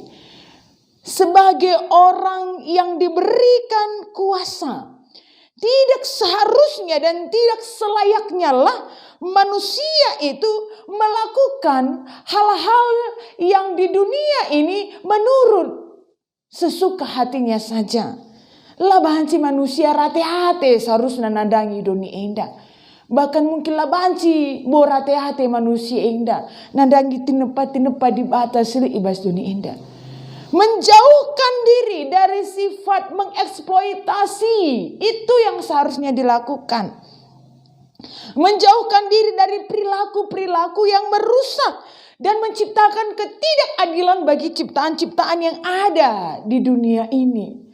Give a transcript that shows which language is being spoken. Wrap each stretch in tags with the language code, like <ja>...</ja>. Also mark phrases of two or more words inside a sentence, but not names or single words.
<id>Sebagai orang yang diberikan kuasa, tidak seharusnya dan tidak selayaknya lah manusia itu melakukan hal-hal yang di dunia ini menurut sesuka hatinya saja.</id> <btx>Lah banci manusia rate-hate seharusnya nandangi dunia indah. Bahkan mungkin lah banci bo rate-hate manusia indah nandangi tinepa-tinepa di batas ibas dunia indah.</btx> <id>Menjauhkan diri dari sifat mengeksploitasi, itu yang seharusnya dilakukan. Menjauhkan diri dari perilaku-perilaku yang merusak dan menciptakan ketidakadilan bagi ciptaan-ciptaan yang ada di dunia ini.</id>